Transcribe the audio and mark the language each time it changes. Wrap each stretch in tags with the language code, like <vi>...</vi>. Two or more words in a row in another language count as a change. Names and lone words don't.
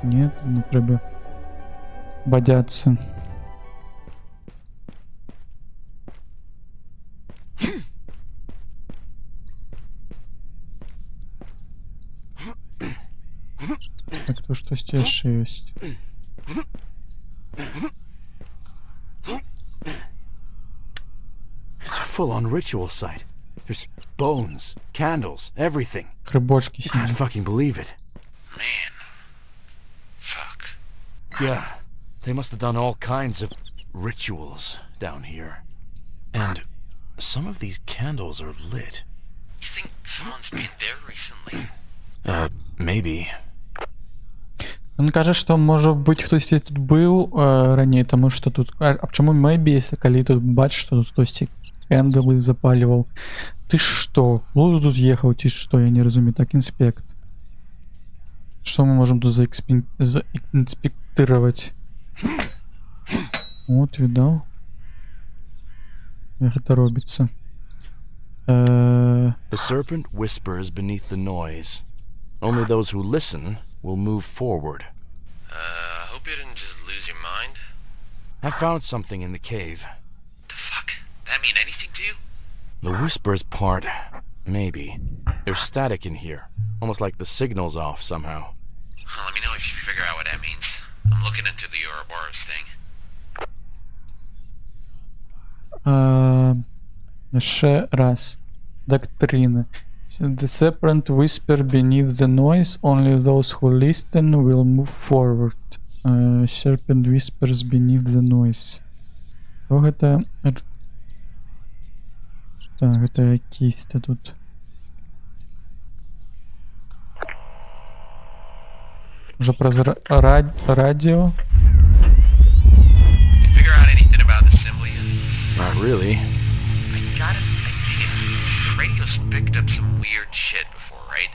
<be>Не, не трэба бадзяцца. Так, то штосьці яшчэ ёсць.</be> <en>It's a full-on ritual site. There's bones, candles, everything.</en> <be>Грибочки</be> <en>You can't</en> <be>сидять.</be> <en>fucking believe it. Man. Fuck. Yeah, they must have done all kinds of rituals down here. And some of these candles are lit. You think someone's been there recently? Maybe.</en> <be>Ён кажа, што можа быць хтосьці тут быў раней, таму што тут... А чаму maybe, если калі тут бачыш, што тут хтосьці кэндалы запаліваў? Ты што? Глузду з'ехаў, ці што? Я не разумею. Так, інспект. Што мы можам тут заінспектыраваць? От, відаў? Як гэта робіцца?</be> <en>The serpent whispers beneath the noise. Only those who listen will move forward. Hope you didn't just lose your mind. I found something in the cave. The fuck? That mean anything to you? The whispers part, maybe. There's static in here, almost like the signal's off somehow. Let me know if you figure out what that means. I'm looking into the Ouroboros thing.</en> <be>Яшчэ раз. Доктрина.</be> <en>The serpent whisper beneath the noise. Only those who listen will move forward. Serpent whispers beneath the noise.</en> <be>О, гэта... Так, гэта якісь-то тут. Уже праз радио.</be> <en>You figure out anything about the symbol yet? Not really. I got an idea. The radio's picked up some weird shit before, right?</en>